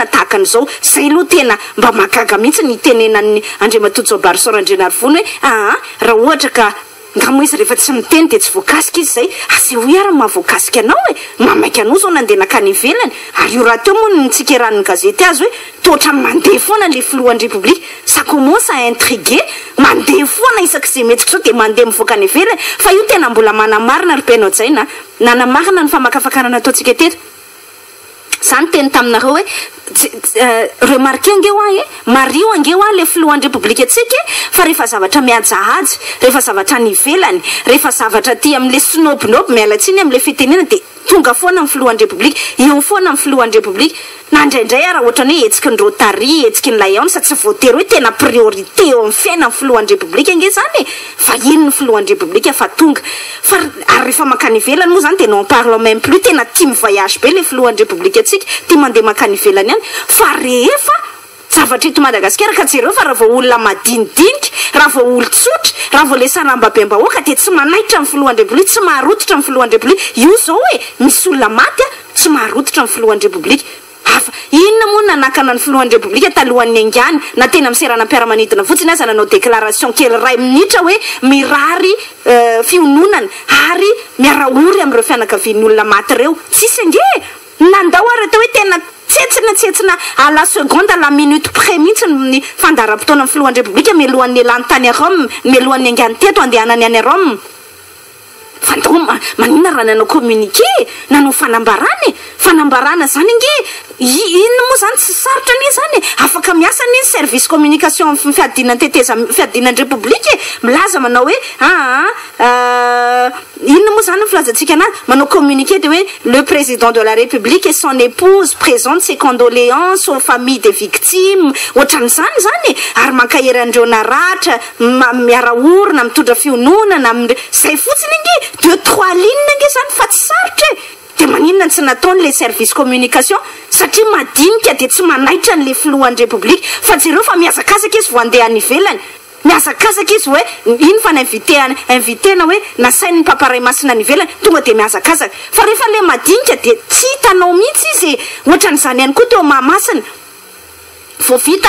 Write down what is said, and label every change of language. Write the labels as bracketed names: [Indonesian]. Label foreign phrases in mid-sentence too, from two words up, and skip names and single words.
[Malagasy] tahakan'izao zay aloha tena mba mahagaga mihitsy ny tenenan'ny Andriamatoa Jaobarison Randrianarivony hoe raha ohatra ka ngamo izy rehefa tsy miteny de tsy voakasika izy zay aseho ara mahavoakasika anao mamaiky anao zao nandeha nakany ivelany ary io raha teo moa nitsikeran'ny gazety azy hoe toatra mandeha foana le filohan'ny repoblika [French] ça commence à intriguer [Malagasy] mandeha foana isak'izay metsika zao de mandeha mivoaka any ivelany fa io tena mbola manamarina ry mpiainao zay na nanamarina ny famakafakarana ataontsika teto zany teny taminareo hoe remarqué angeo ahy mario angeo ahy le filohan'ny repoblika atsika fa rehefa zavatra mihajahaja rehefa zavatra ny ivelany rehefa zavatra ty am'le snobnob mialatsiny am'le fitenena de tonga foana amin'ny filohan'ny repoblika eo foana amin'ny filohan'ny repoblika na indraindray raha ohatra ny hoe hetsiky ny rotary hetsiky ny layaon sa tsy voatery hoe tena priorité eo amin'ny fiaina amin'ny filohan'ny repoblika ange zany fa ino ny filohan'ny repoblika fa tonga fa ary rehefa makany ivelany moa zany de [French] non parle même plus [Malagasy] tena tia mivoyage be le filohan'ny repoblika atsika tia mandeha makany ivelany any fa rehefa zavatra eto Madagasikara ka jereo fa raha vao olona madinidinika raha vao olo tsotra raha vao le saramba be mbahoaka de tsy manaitra amin'ny filohan'ny repoblika tsy maharototra amin'ny filohan'ny repoblika io zao hoe misy olona maty tsy maharototra amin'ny filohan'ny repoblika hafa inona moa nanakana ny filohan'ny repoblika talohan'ny angany na tena miserana mpiara-manidina fotsiny aza nanao déclaration kely ray minitra hoe mirary fiononana ary miaraory amin'ireo fianakavian'ny olona maty ireo tsisy ange nandao ary atao hoe tena tsetsina [French] à la seconde à la minute près [Malagasy] mihitsy ny fandaram-potoana amin'ny filohan'ny repoblika mialohan'ny elany tany Rome mialohan'ny angany teto andehanany any Rome fa ndao manina raha nanao communiqué nanao fanambarana zany nge ino moa zany tsy sarotra ny zany afaka miasa ny [French] service communication [Malagasy] amin'ny fiadinan teteza fiadinan'ny repoblika milaza manao hoe ino moa zany filazantsika anazy manao communiqué de hoe [French] le président de la république et son épouse présentent ses condoléances aux familles des victimes [Malagasy] ohatran'izany zany ary mankahery andreo naratra miara orona mitondra fiononana zay fotsiny nge 2-3 lignes nge zany fa tsy sarotra de maninona tsy nataony [French] le service communication [Malagasy] satria madinika de tsy manaitra n'le filohan'ny repoblika fa jereo fa miazakazaka izy vo andeha any ivelany miazakazaka izy hoe ino fa invitena hoe nasainy ny paparay masina ny ivelany tonga de miazakazaka fa rehefa le madinika de tsy hitanao mihitsy izy ohatran'izany ihany koa teo mahamasina voavita